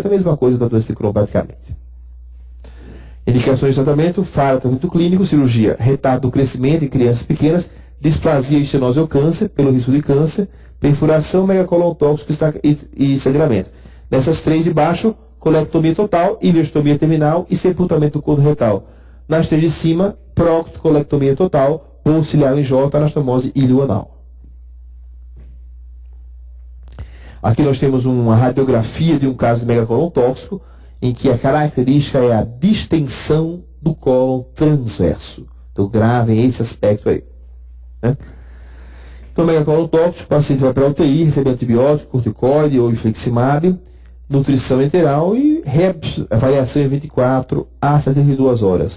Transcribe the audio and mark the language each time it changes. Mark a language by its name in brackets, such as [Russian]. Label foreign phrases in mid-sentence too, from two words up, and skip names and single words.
[Portuguese] A mesma coisa da doença de Crohn, praticamente. Indicações de tratamento: tratamento clínico, cirurgia, retardo do crescimento em crianças pequenas, displasia, estenose ou câncer, pelo risco de câncer, perfuração, megacolon tóxico e sangramento. Nessas três de baixo, colectomia total, ileostomia terminal e sepultamento do corpo retal. Nas três de cima, proctocolectomia total, bolsa ileal em J, anastomose ilioanal. Aqui nós temos uma radiografia de um caso de megacolon tóxico, em que a característica é a distensão do cólon transverso. Então gravem esse aspecto aí. Né? Então, megacolon tóxico, o paciente vai para a UTI, recebe antibiótico, corticoide ou infliximab, nutrição enteral e avaliação em 24 a 72 horas.